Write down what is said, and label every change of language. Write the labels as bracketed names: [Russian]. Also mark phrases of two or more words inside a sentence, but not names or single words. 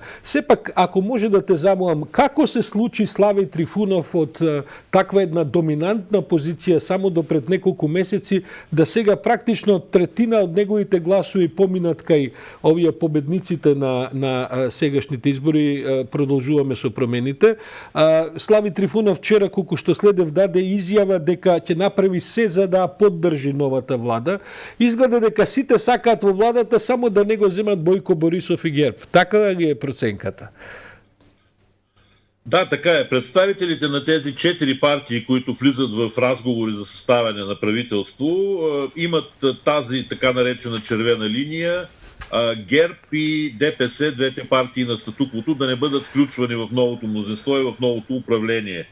[Macedonian] Сепак, ако може да те замолам, како се случи Слави Трифунов од таква една доминантна позиција само до пред неколку месеци, да сега практично третина од неговите гласови поминат кај овие победниците на сегашните избори, продолжуваме со промените. Слави Трифунов вчера, колку што следев, даде изјава дека ќе направи се за да поддржи новата влада. Изгледа дека сите сакаат во владата само да не го земат Бојко Борисов и ГЕРБ. Така ли е проценката? [Bulgarian] Да, така е. Представителите на тези 4 партии, които влизат в разговори за съставяне на правителство, имат тази така наречена червена линия. ГЕРБ и ДПС, двете партии на статуквото, да не бъдат включвани в новото мнозинство и в новото управление.